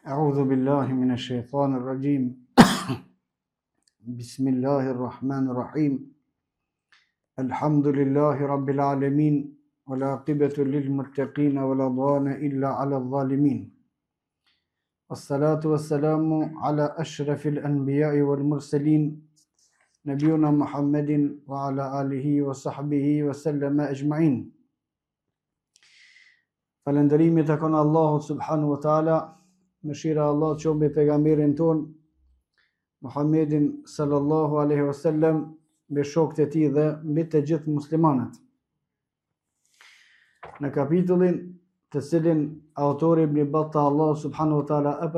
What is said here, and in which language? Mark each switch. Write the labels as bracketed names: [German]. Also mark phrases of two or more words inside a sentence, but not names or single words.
[Arabic] أعوذ بالله من الشيطان الرجيم بسم الله الرحمن الرحيم الحمد لله رب العالمين والعاقبة للمتقين ولا عدوان إلا على الظالمين والصلاة والسلام على أشرف الأنبياء والمرسلين نبينا محمد وعلى آله وصحبه وسلم أجمعين. [Albanian] Falëndërimi të konë Allahut [Arabic] سبحانه وتعالى, [Albanian] mëshira Allah të qoftë mbi pejgamberin ton Muhammedin [Arabic] صلى الله عليه وسلم, [Albanian] mbi shokët e tij dhe mbi të gjithë muslimanët. Në kapitullin të cilin autori Ibn Battah Allah [Arabic] سبحانه وتعالى [Albanian] e